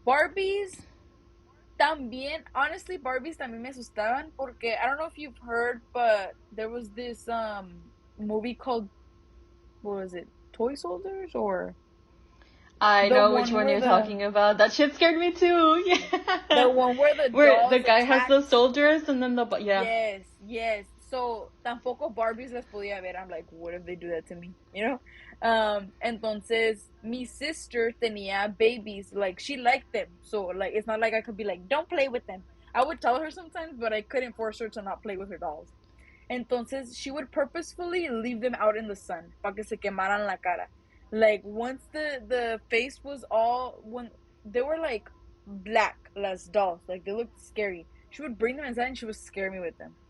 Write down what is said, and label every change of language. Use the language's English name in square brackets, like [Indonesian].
[English] Barbies, también, honestly, Barbies [Spanish] también me asustaban, porque [English] I don't know if you've heard, but there was this movie called, what was it, Toy Soldiers, or... I know which one you're talking about. That shit scared me too. Yeah. The one where the guy has the soldiers and then yeah. Yes. [Spanish] So, tampoco Barbies las podía ver. [English] I'm like, what if they do that to me? You know? [Spanish] Entonces, mi sister tenía babies. [English] Like, she liked them. So, like, it's not like I could be like, don't play with them. I would tell her sometimes, but I couldn't force her to not play with her dolls. [Spanish] Entonces, [English] she would purposefully leave them out in the sun [Spanish] para que se quemaran la cara. [English] Like, once the face was all, when they were, like, black, [Spanish] las dolls, [English] like, they looked scary, she would bring them inside and she would scare me with them.